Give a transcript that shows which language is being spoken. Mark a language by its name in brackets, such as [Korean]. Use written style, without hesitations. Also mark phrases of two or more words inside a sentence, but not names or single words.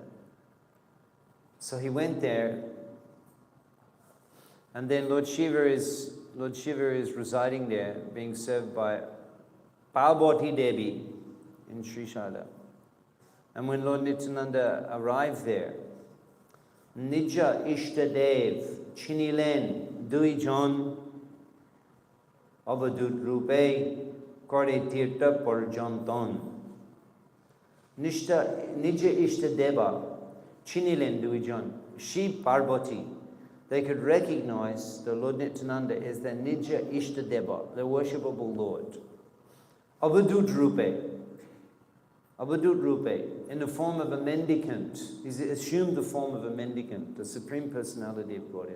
[English] So he went there, and then Lord Shiva is residing there, being served by Parvati Devi in Sri Shaila. And when Lord Nityananda arrived there, [Bangla] নিজ ইষ্টদেব চিনিলেন দুইজন অবধূত রূপে করে তীর্থ পর্যটন. নিজ ইষ্টদেব চিনিলেন দুইজন. [English] She Parvati, they could recognize the Lord Nityananda as the [Bangla] নিজ ইষ্টদেব, [English] the worshipable Lord. [Bangla] অবধূত রূপে, [English] in the form of a mendicant. He's assumed the form of a mendicant, the Supreme Personality of Godhead.